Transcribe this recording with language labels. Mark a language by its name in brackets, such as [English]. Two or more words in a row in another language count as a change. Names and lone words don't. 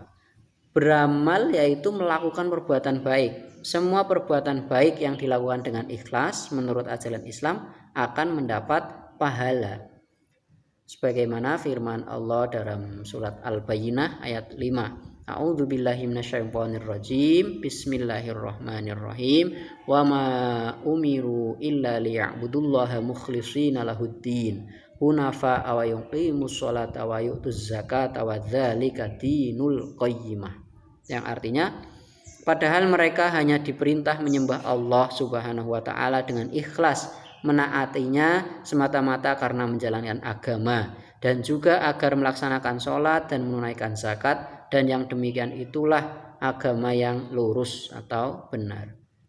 [Indonesian] Beramal yaitu melakukan perbuatan baik. Semua perbuatan baik yang dilakukan dengan ikhlas menurut ajaran Islam akan mendapat pahala. Sebagaimana firman Allah dalam surat Al-Bayyinah ayat 5. [Arabic] أعوذ بالله من الشيطان الرجيم. بسم الله الرحمن الرحيم. وما أمروا إلا ليعبدوا الله مخلصين له الدين. حنفاء ويقيموا الصلاة ويؤتوا الزكاة وذلك دين القيمة. [Indonesian] Yang artinya padahal mereka hanya diperintah menyembah Allah [Arabic] سبحانه وتعالى [Indonesian] dengan ikhlas, menaatinya semata-mata karena menjalankan agama, dan juga agar melaksanakan sholat dan menunaikan zakat, dan yang demikian itulah agama yang lurus atau benar.